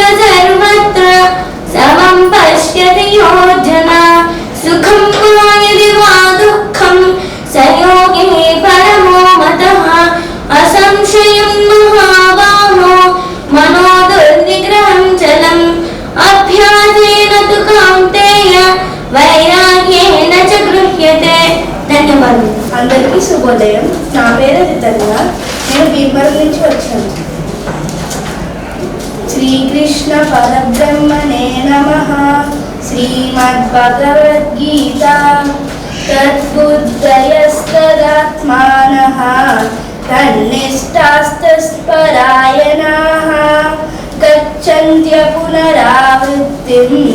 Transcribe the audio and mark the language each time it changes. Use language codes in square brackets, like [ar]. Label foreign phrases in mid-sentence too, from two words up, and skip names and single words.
[sa] सर्वत्र समं पश्यति योऽर्जुन सुखं वा यदि वा दुःखं स योगी परमो मतः असंशयं महाबाहो मनो दुर्निग्रहं चलम् अभ्यासेन तु कौन्तेय వైరాగ్యేన చ గృహ్యతే. [te] ధన్యవాదాలు. అందరికీ శుభోదయం. నా పేరు రితన్య. నేను భీమవరం నుంచి వచ్చాను. [sa] శ్రీకృష్ణ పరబ్రహ్మణే నమః. శ్రీమద్భగవద్గీత తద్బుద్ధయస్తదాత్మానః తన్నిష్టాస్తస్పరాయణాః గచ్చన్త్య పునరావృత్తిం